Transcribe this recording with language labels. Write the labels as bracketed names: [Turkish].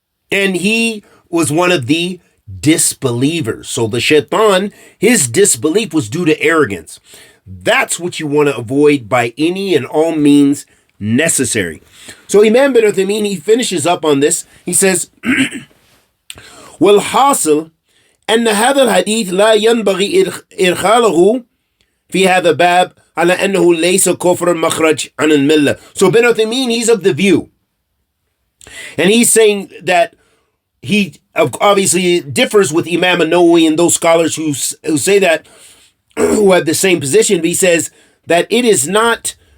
[English] And he was one of the disbelievers. So the shaitan, his disbelief was due to arrogance. That's what you want to avoid by any and all means necessary. So Imam bin Uthaymeen, he finishes up on this. He says, [Arabic] وَالْحَاصِلُ أن هذا الحديث لا ينبغي إدخاله في هذا الباب على أنه ليس كفر مخرج عن الملة. [English] So bin Uthaymeen, he's of the view, and he's saying that he obviously differs with Imam an-Nawawi and those scholars who say that, who have the same position, but he says that it is not